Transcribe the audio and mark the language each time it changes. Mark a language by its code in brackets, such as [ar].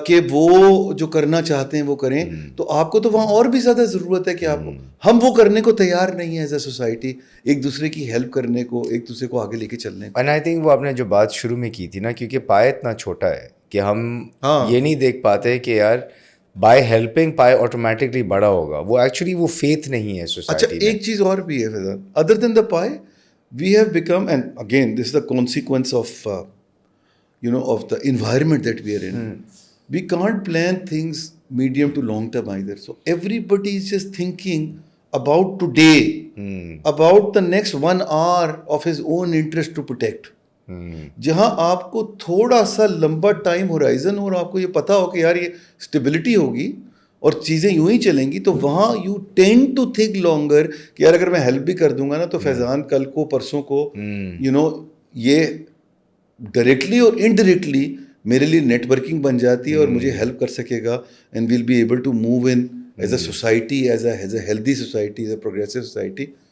[ur] کہ وہ جو کرنا چاہتے ہیں وہ کریں. تو آپ کو تو وہاں اور بھی زیادہ ضرورت ہے کہ آپ کو, ہم وہ کرنے کو تیار نہیں ہیں ایز اے سوسائٹی, ایک دوسرے کی ہیلپ کرنے کو, ایک دوسرے کو آگے لے کے چلنے کو. اینڈ آئی تھنک وہ آپ نے جو بات شروع میں کی تھی نا, کیونکہ پائے اتنا چھوٹا ہے کہ ہم یہ نہیں دیکھ پاتے کہ یار بائی ہیلپنگ پائے آٹومیٹکلی بڑا ہوگا. وہ ایکچولی وہ فیتھ نہیں ہے سوسائٹی میں. اچھا ایک چیز اور بھی ہے [en] Faizan, other than the pie we have become, and again this is the consequence of of the environment that we are in. We can't plan things medium to long term either. So everybody is just thinking about today, about the next 1 hour of his own interest to protect. [ur] جہاں آپ کو تھوڑا سا لمبا time horizon اور آپ کو یہ پتا ہو کہ یار یہ اسٹیبلٹی ہوگی اور چیزیں یوں ہی چلیں گی, تو وہاں [en] you tend to think longer [ur] کہ یار اگر میں ہیلپ بھی کر دوں گا نا تو فیضان کل کو پرسوں کو یہ ڈائریکٹلی اور انڈائریکٹلی میرے لیے نیٹ ورکنگ بن جاتی ہے اور مجھے ہیلپ کر سکے گا, [en] And we'll be able to move in as a society, as a healthy society, as a progressive society.